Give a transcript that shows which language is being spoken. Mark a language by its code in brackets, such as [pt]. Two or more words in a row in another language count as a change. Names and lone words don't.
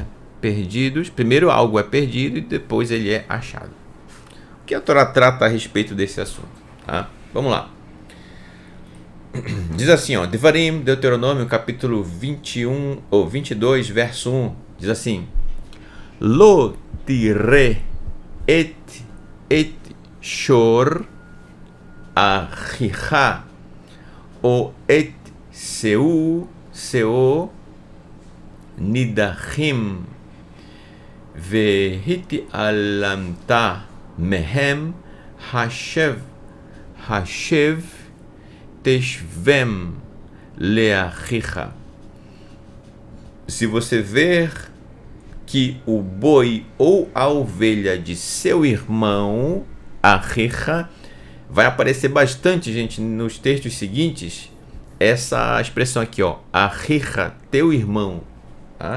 [pt] Perdidos, primeiro algo é perdido e depois ele é achado. O que a Torá trata a respeito desse assunto? Tá? Vamos lá. Diz assim, ó, Devarim, Deuteronômio, capítulo 21 ou 22, verso 1, diz assim: [he] לא תראה את שור אחיך או את שיו נדחים והתעלמת מהם השב תשיבם לאחיך. [pt] Se você ver que o boi ou a ovelha de seu irmão, achicha, vai aparecer bastante, gente, nos textos seguintes, essa expressão aqui, ó, achicha, teu irmão, tá?